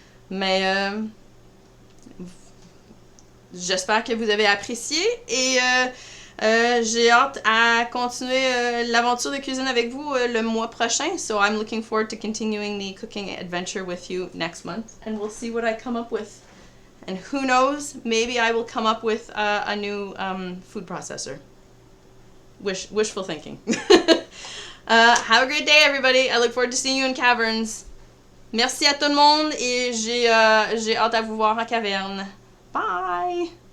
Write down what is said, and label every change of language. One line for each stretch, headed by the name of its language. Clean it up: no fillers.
French: Mais j'espère que vous avez apprécié et j'ai hâte à continuer l'aventure de cuisine avec vous le mois prochain.
English: So I'm looking forward to continuing the cooking adventure with you next month, and we'll see what I come up with. And who knows, maybe I will come up with a new food processor. wishful thinking. Have a great day, everybody. I look forward to seeing you in caverns.
French: Merci à tout le monde et j'ai hâte à vous voir en caverne. Bye!